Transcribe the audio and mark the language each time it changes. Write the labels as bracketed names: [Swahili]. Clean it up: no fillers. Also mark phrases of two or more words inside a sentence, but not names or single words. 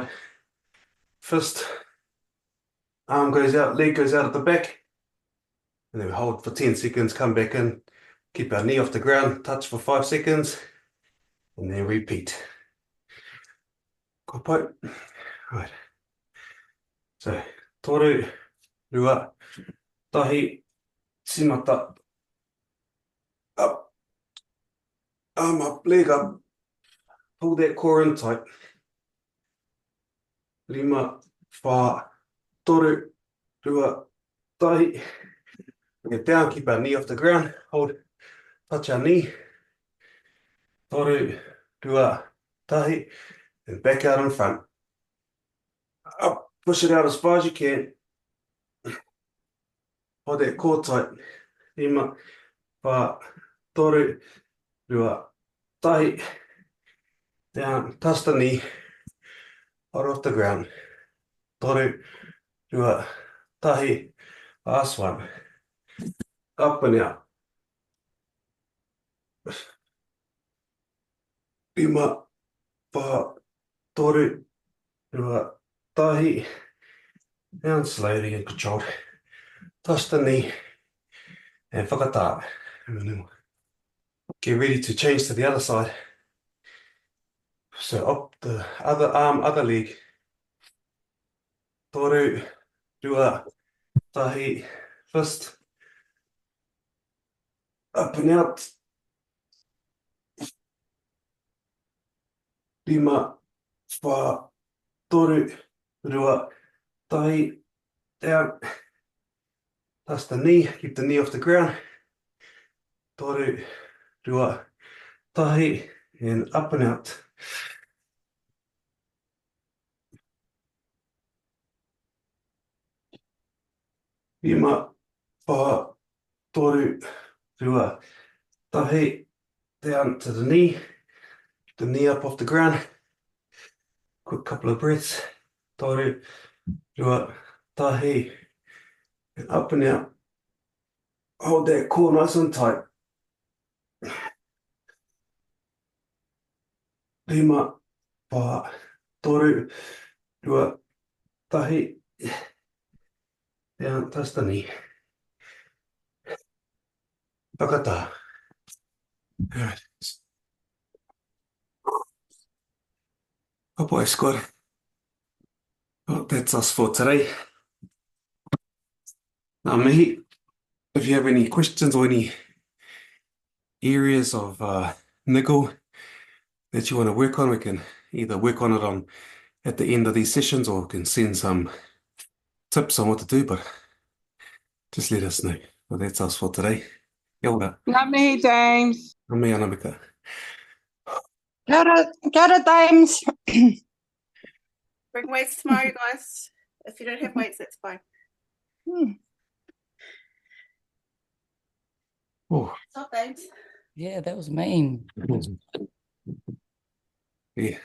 [English] Fist, arm goes out, leg goes out at the back. And then we hold for 10 seconds, come back in, keep our knee off the ground, touch for 5 seconds, and then repeat. Kopai. Right. So, [Māori] toru, rua, tahi, simata. [English] Up, arm up, leg up. Pull that core in tight. [Māori] Rima, wha, toru, rua, tahi. [English] Bring it down, keep our knee off the ground. Hold, touch our knee. [Māori] Toru, rua, tahi. [English] And back out in front. Up, push it out as far as you can. Hold that core tight. [Māori] Rima, wha, toru, rua, tahi. [English] Down, touch the knee. Hold off the ground. [Māori] Toru, rua, tahi. [English] Last one. Up and out. [Māori] Lima, paha, toru, rua, tahi. [English] Down slowly and controlled. Touch the knee and whakatā. And then get ready to change to the other side. So up the other arm, other leg. [Māori] Toru, rua, tahi, [English] fist. Up and out. Lima, [Māori] paha, toru, rua, tahi, [English] down. Touch the knee, keep the knee off the ground. [Māori] Toru, rua, tahi, [English] and up and out. [Māori] Lima, paha, toru, rua, tahi, [English] down to the knee up off the ground. Quick couple of breaths. [Māori] Toru, rua, tahi, [English] and up and out. Hold that core nice and tight. [Māori] Lima, paha, toru, rua, tahi, [English] down, touch the knee. Whakatā. Alright. Papai squad. Well, that's us for today. Now, mihi, if you have any questions or any areas of niggle that you want to work on, we can either work on it at the end of these sessions or we can send some tips on what to do, but just let us know. Well, that's us for today. [Māori] Kia ora. [English] Not me, James. [Māori] Ngā mea anamika. Kia ora, James. [English] Bring weights tomorrow, guys. If you don't have weights, that's fine. Oh, Stop, James. Yeah, that was mean. yeah.